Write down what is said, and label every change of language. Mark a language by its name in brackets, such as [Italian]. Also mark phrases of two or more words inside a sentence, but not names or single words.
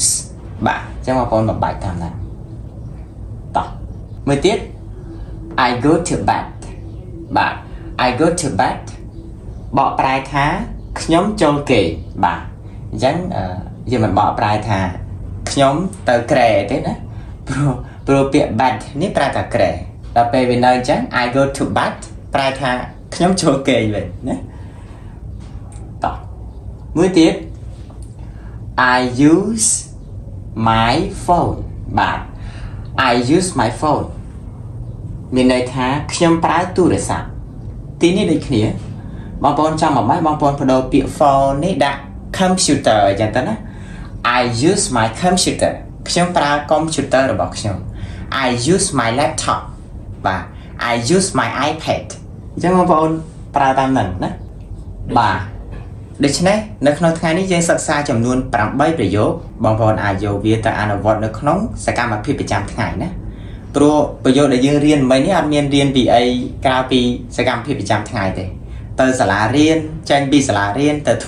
[Khmer] បាទអញ្ចឹងបងប្អូនបំបែកតាមហ្នឹងតោះមួយទៀត [English] I go to bed [Khmer] បាទ [English] I go to bed [Khmer] បកប្រែថាខ្ញុំចូលគេងបាទអញ្ចឹងយើងមិនបកប្រែថាខ្ញុំទៅក្រែទេណាព្រោះពាក្យ bed នេះប្រែថាក្រែដល់ពេលវានៅអញ្ចឹង [English] I go to bed [Khmer] ប្រែថាខ្ញុំចូលគេងវិញណាតោះមួយទៀត [English] I use my phone [Khmer] បាទ [English] I use my phone [Khmer] មានន័យថាខ្ញុំប្រើទូរស័ព្ទទីនេះដូចគ្នាបងប្អូនចង់មកបងប្អូនបដូរពាក្យ phone នេះដាក់ computer អញ្ចឹងទៅណា [English] I use my computer [Khmer] ខ្ញុំប្រើ computer របស់ខ្ញុំ [English] I use my laptop [Khmer] បាទ [English] I use my iPad [Khmer] អញ្ចឹងបងប្អូនប្រើតាមហ្នឹងណាបាទដូច្នេះនៅក្នុងថ្ងៃនេះយើងសិក្សាចំនួន8ប្រយោគបងប្អូនអាច យកវាទៅអនុវត្តនៅក្នុងសកម្មភាពប្រចាំថ្ងៃណាព្រោះប្រយោគដែលយើងរៀនមិញនេះអត់មានរៀនពីអីក្រៅ ពីសកម្មភាពប្រចាំថ្ងៃទេទៅសាលារៀនចេញពីសាលារៀនទៅធ្វើ